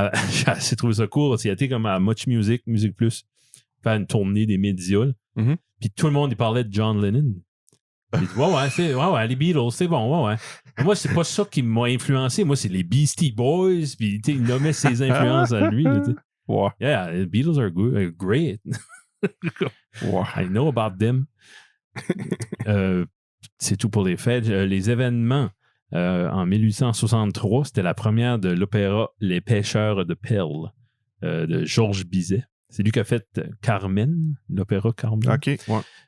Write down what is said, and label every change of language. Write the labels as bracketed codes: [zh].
[fr] J'ai assez trouvé ça cool, parce qu'il a été comme à Much Music, Music Plus, faire une tournée des médias. Mm-hmm. Puis tout le monde, il parlait de John Lennon. Ouais, les Beatles, c'est bon, ouais. Moi, c'est pas ça qui m'a influencé. Moi, c'est les Beastie Boys, puis il nommait ses influences à lui. Là, ouais. [en] Yeah, the Beatles are good, great. [fr] Ouais. [en] I know about them. [fr] C'est tout pour les fêtes. Les événements, en 1863, c'était la première de l'opéra Les Pêcheurs de Perles de Georges Bizet. C'est lui qui a fait Carmen, l'opéra Carmen. OK, ouais.